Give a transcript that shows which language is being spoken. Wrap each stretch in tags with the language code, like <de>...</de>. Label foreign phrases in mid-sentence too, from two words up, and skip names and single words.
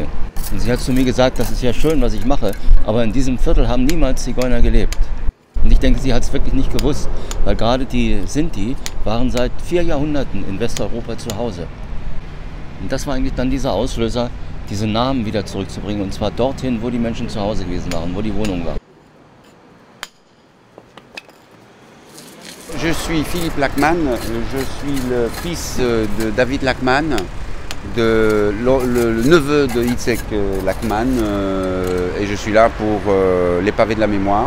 <de>Und sie hat zu mir gesagt, das ist ja schön, was ich mache, aber in diesem Viertel haben niemals Zigeuner gelebt. Und ich denke, sie hat es wirklich nicht gewusst, weil gerade die Sinti waren seit 4 Jahrhunderten in Westeuropa zu Hause. Und das war eigentlich dann dieser Auslöser, diese Namen wieder zurückzubringen, und zwar dorthin, wo die Menschen zu Hause gewesen waren, wo die Wohnung war.</de> <fr>Je suis Philippe Lachmann, je suis le fils de David Lachmann, le neveu de Yitzhak Lachmann, et je suis là pour les pavés de la mémoire.</fr>